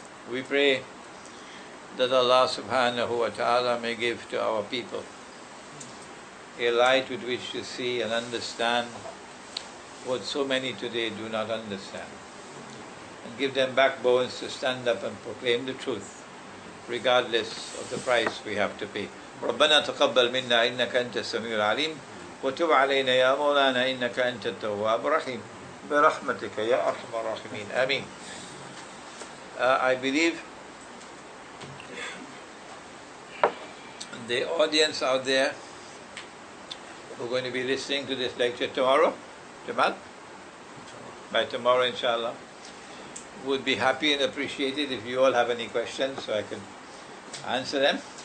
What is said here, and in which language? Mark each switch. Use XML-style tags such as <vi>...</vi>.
<en>We pray that Allah</en> <ar>subhanahu wa ta'ala</ar> <en>may give to our people a light with which to see and understand what so many today do not understand, and give them backbones to stand up and proclaim the truth, regardless of the price we have to pay.</en> <ar>ربنا تقبل منا إنك أنت السميع العليم وتب علينا يا مولانا إنك أنت التواب الرحيم برحمتك يا أرحم الراحمين آمين.</ar> <en>I believe the audience out there who are going to be listening to this lecture tomorrow, Jamal, by tomorrow inshallah, would be happy and appreciated if you all have any questions so I can answer them.</en>